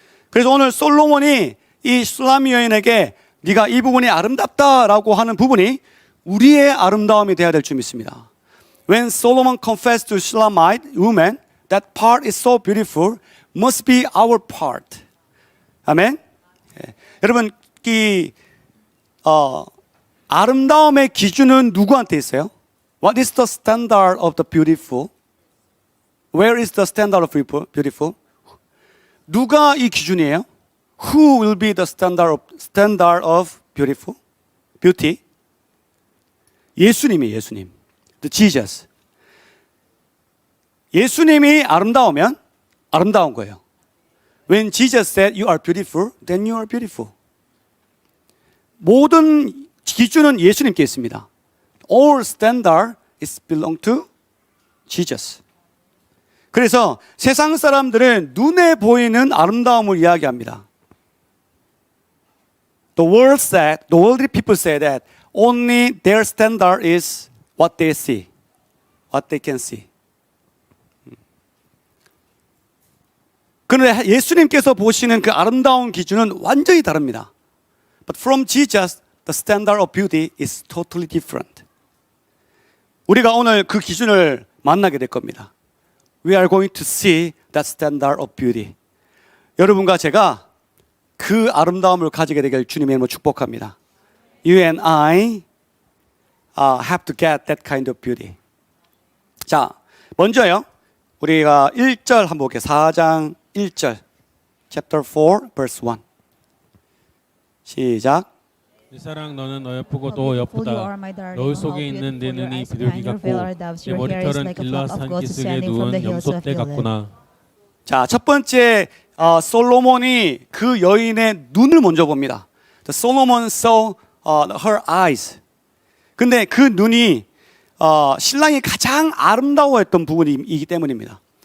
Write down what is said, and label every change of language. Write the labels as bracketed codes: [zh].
[ko] 그래서 오늘 솔로몬이 이 술라미 여인에게 네가 이 부분이 아름답다라고 하는 부분이 우리의 아름다움이 되어야 될 줄 믿습니다. [en] When Solomon confessed to Shulamite woman, that part is so beautiful, must be our part. [ko] 아멘. 여러분, 이 아름다움의 기준은 누구한테 있어요? [en] What is the standard of the beautiful? Where is the standard of beautiful? [ko] 누가 이 기준이에요? [en] Who will be the standard of beauty? [ko] 예수님이에요, 예수님. [en] The Jesus. [ko] 예수님이 아름다우면 아름다운 거예요. [en] When Jesus said you are beautiful, then you are beautiful. [ko] 모든 기준은 예수님께 있습니다. [en] All standard is belong to Jesus. [ko] 그래서 세상 사람들은 눈에 보이는 아름다움을 이야기합니다. [en] The worldly people say that only their standard is what they see, what they can see. [ko] 그런데 예수님께서 보시는 그 아름다운 기준은 완전히 다릅니다. [en] But from Jesus, the standard of beauty is totally different. [ko] 우리가 오늘 그 기준을 만나게 될 겁니다. [en] We are going to see that standard of beauty. [ko] 여러분과 제가 그 아름다움을 가지게 되길 주님의 이름으로 축복합니다. [en] You and I have to get that kind of beauty. [ko] 자, 먼저요. 우리가 1절 한번 볼게요. 4장 1절. [en] Chapter 4, verse 1. [ko] 시작. 내 사랑 너는 어여쁘고도 예쁘다. 너울 속에 있는 내 눈이 비둘기 같고 내 머리털은 길라 산기슭에 누운 염소떼 같구나. 자, 첫 번째 솔로몬이 그 여인의 눈을 먼저 봅니다. [en] The Solomon saw her eyes. [ko] 근데 그 눈이 신랑이 가장 아름다워했던 부분이기 때문입니다.